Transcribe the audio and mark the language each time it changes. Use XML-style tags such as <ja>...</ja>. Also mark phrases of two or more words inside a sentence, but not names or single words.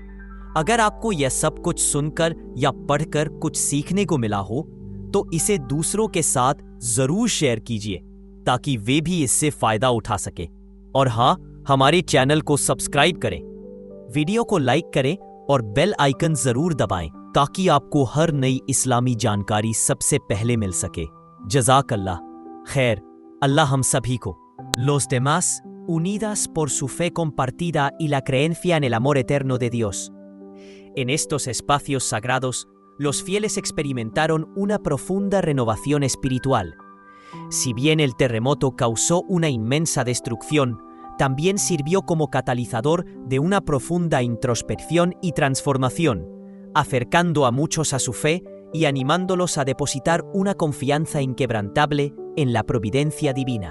<hi>अगर आपको यह सब कुछ सुनकर या पढ़कर कुछ सीखने को मिला हो तो इसे दूसरों के साथ जरूर शेयर कीजिए ताकि वे भी इससे फायदा उठा सके। और हाँ, हमारे चैनल को सब्सक्राइब करें, वीडियो को लाइक करें और</hi> <en>bell icon</en> <hi>जरूर दबाएं ताकि आपको हर नई इस्लामी जानकारी सबसे पहले मिल सके।</hi> <ar>جزاك الله خير.</ar> <hi>अल्लाह हम सभी को</hi> <es>Los demás, unidas por su fe compartida y la creencia en el amor eterno de Dios. En estos espacios sagrados, los fieles experimentaron una profunda renovación espiritual. Si bien el terremoto causó una inmensa destrucción, también sirvió como catalizador de una profunda introspección y transformación, acercando a muchos a su fe y animándolos a depositar una confianza inquebrantable en la providencia divina.</es>